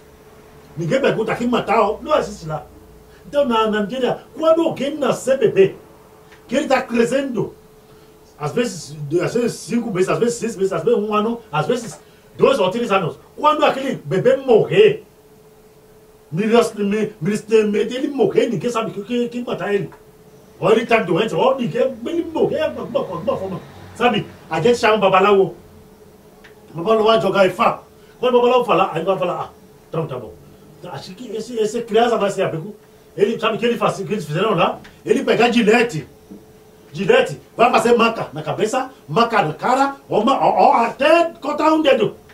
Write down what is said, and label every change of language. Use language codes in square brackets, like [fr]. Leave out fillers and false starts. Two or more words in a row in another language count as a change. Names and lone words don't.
[pt] Ninguém pergunta quem matou, não existe lá. Então, na Nigéria, quando alguém nascer bebê, que ele está crescendo, às vezes 5 meses, às vezes 6 meses, às vezes 1 ano, às vezes 2 ou 3 anos. Quando aquele bebê morrer, ele morrer, ninguém sabe quem matar ele. Ou ele está doente, ou ele morrer de alguma forma. Sabe? A gente chama o babaláwo. O babaláwo vai jogar e fala. Quando o babaláwo falar, aí vai falar, então tá bom. Acho que esse criança vai ser abico. Ele sabe o que eles fizeram lá? Ele pegar gilete, vai fazer marca na cabeça, marca na cara, ou até cortar um dedo.